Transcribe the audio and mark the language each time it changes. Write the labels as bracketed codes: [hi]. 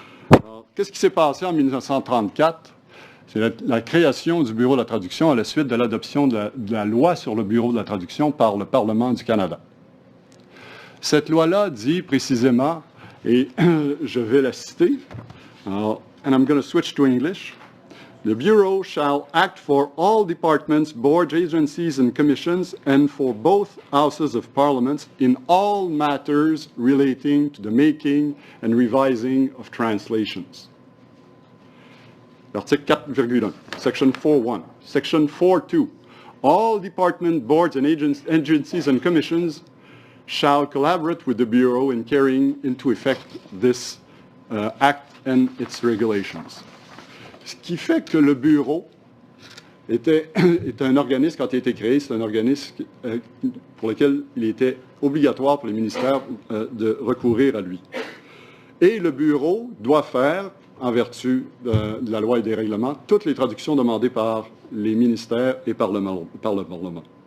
[fr] Alors, qu'est-ce qui s'est passé en 1934? C'est la création du Bureau de la traduction à la suite de l'adoption de la loi sur le Bureau de la traduction par le Parlement du Canada. Cette loi-là dit précisément, et je vais la citer, [en] and I'm going to switch to English. The Bureau shall act for all departments, boards, agencies, and commissions, and for both houses of Parliament in all matters relating to the making and revising of translations. Article 4,1, Section 4.1. Section 4.2. All department, boards, and agencies and commissions shall collaborate with the Bureau in carrying into effect this act and its regulations. [fr] Ce qui fait que le Bureau est un organisme, quand il a été créé, c'est un organisme pour lequel il était obligatoire pour les ministères de recourir à lui. Et le Bureau doit faire, en vertu de la loi et des règlements, toutes les traductions demandées par les ministères et par le Parlement.